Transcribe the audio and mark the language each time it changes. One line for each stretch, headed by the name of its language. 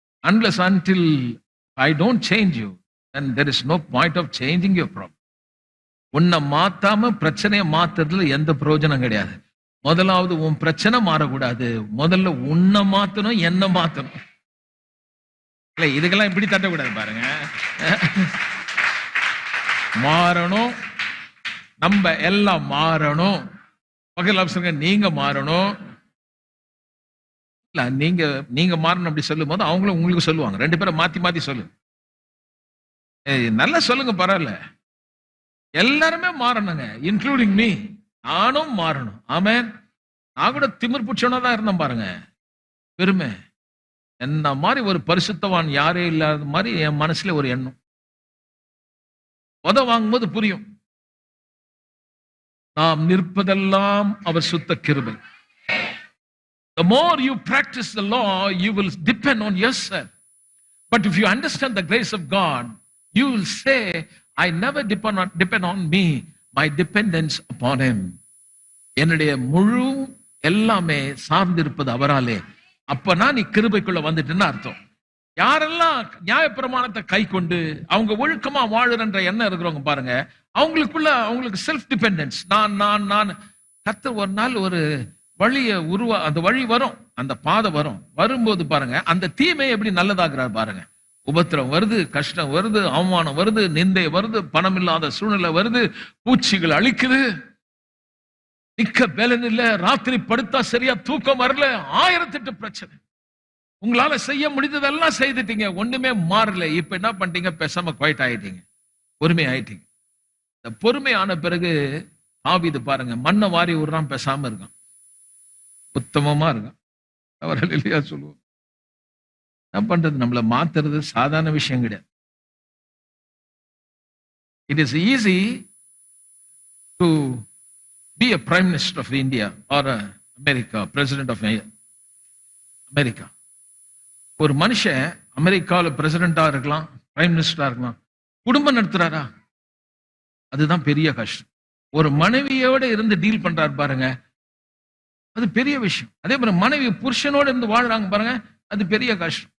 English: Unless until I don't change you, then there is no point of changing your problem.
Tamil: உன்னை மாத்தாம பிரச்சனையை மாத்துறதுல எந்த பிரயோஜனம் கிடையாது. முதலாவது உன் பிரச்சனை மாறக்கூடாது, முதல்ல உன்னை மாத்தணும், என்ன மாத்தணும். இல்ல இதுக்கெல்லாம் இப்படி தட்டக்கூடாது பாருங்க. மாறணும், நம்ம எல்லாம் மாறணும். பக்கத்துல சொல்லுங்க, நீங்க மாறணும். இல்ல நீங்க மாறணும் அப்படி சொல்லும் போது அவங்களும் உங்களுக்கு சொல்லுவாங்க. ரெண்டு பேரும் மாத்தி மாத்தி சொல்லு. நல்லா சொல்லுங்க, பரவாயில்ல. எல்லாருமே மாறணுங்க,
English: Including me.
Tamil: நானும் மாறணும். ஆமென். நான் கூட திமிர் புடிச்சவனா தான் இருந்தேன் பாருங்க. பெருமை. என்ன மாதிரி ஒரு பரிசுத்தவான் யாரே இல்லாத மாதிரி என் மனசுல ஒரு எண்ணம். வாங்கும்போது புரியும், நாம் நிற்பதெல்லாம் அவர் சுத்த கிருபை.
English: The more you practice the law, you will depend on yourself. But if you understand the grace of God, you will say, I never depend on me, my dependence upon him.
Tamil: என்னுடைய முழு எல்லாமே சார்ந்திருப்பது அவராலே. அப்பனா நீ கிருபைக்குள்ள வந்துட்டுன்னு அர்த்தம். யாரெல்லாம் நியாயப்பிரமாணத்தை கை கொண்டு அவங்க ஒழுக்கமா வாழுறன்ற எண்ணம் இருக்கிறவங்க பாருங்க, அவங்களுக்கு
English: Self dependence.
Tamil: நான் கர்த்தர் ஒரு நாள் ஒரு வழியை அந்த வழி வரும், அந்த பாதை வரும்போது பாருங்க, அந்த தீமையை எப்படி நல்லதாகிறார் பாருங்க. உபத்திரம் வருது, கஷ்டம் வருது, அவமானம் வருது, நிந்தை வருது, பணம் இல்லாத சூழ்நிலை வருது, பூச்சிகள் அழிக்குது, நிக்க பலன் இல்ல, ராத்திரி படுத்தா சரியா தூக்கம் வரல, 1008 பிரச்சனை. உங்களால செய்ய முடிந்ததெல்லாம் செய்துட்டீங்க, ஒண்ணுமே மாறல. இப்ப என்ன பண்ணிட்டீங்க? பேசாம குவைட் ஆயிட்டீங்க, பொறுமை ஆயிட்டீங்க. இந்த பொறுமை ஆன பிறகு தாவீது பாருங்க, மண்ணை வாரி விடுறான், பேசாம இருக்கான், உத்தமமா இருக்கான். அவர்கள் இல்லையா சொல்லுவோம். என்ன பண்றது? நம்மளை மாத்துறது சாதாரண விஷயம் கிடையாது.
English: It is easy to be a prime minister of India or America, president of America.
Tamil: ஒரு மனுஷன் அமெரிக்காவில் பிரசிடென்டா இருக்கலாம், பிரைம் மினிஸ்டரா இருக்கலாம், குடும்பம் நடத்துறாரா? அதுதான் பெரிய கஷ்டம். ஒரு மனைவியோட இருந்து டீல் பண்றாரு பாருங்க, அது பெரிய விஷயம். அதே மாதிரி மனைவி புருஷனோட இருந்து வாழ்றாங்க பாருங்க, அது பெரிய கஷ்டம்.